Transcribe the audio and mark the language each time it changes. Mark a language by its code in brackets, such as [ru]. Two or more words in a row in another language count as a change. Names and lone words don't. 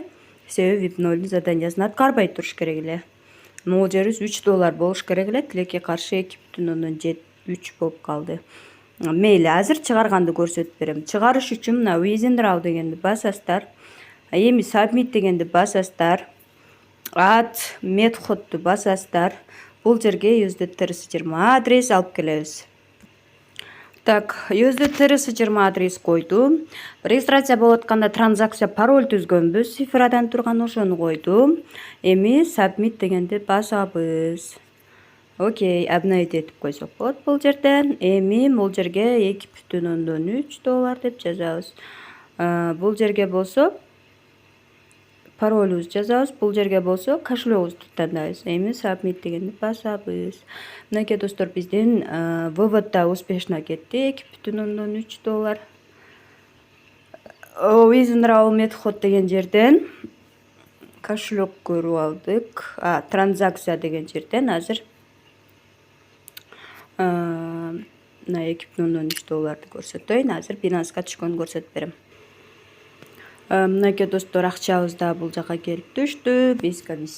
[ky] Себеби VIP 0дун заданиясын аткарбай туруш керек эле. Могул жерибиз $3 болуш керек эле. Тилекке каршы 2,3 болуп калды. Мейли, азыр чыгарганды көрсөтүп берем. Чыгарыш үчүн мына Withdraw дегенди басасыздар. Эми Submit дегенди басасыздар. [en] Add methodду [ky] басасыздар. Бул жерге USDT 20 адрес алып келебиз. Так, USDT 20 адрес койдум. Регистрация болуп атканда транзакция пароль түзгөнбүз. Цифрадан турган ошону койдум. Эми Submit дегенди басабыз. Окей, обновить этип койсок болот бул жерден. Эми бул жерге $2,3 деп жазабыз. Бул жерге болсо паролубузду жазабыз. Бул жерге болсо кошелегибизди тандайбыз. Эми Submit дегенди басабыз. Мынакей достор, биздин вывод да успешно кетти. $2,3. [en] Withdraw method [ky] деген жерден кошелек көрүп алдык. Транзакция деген жерден азыр $2,3 көрсөтөйүн. Азыр Binance'га түшкөнүн көрсөтүп берем. Мынакей достор, акчабыз да бул жака келип түштү.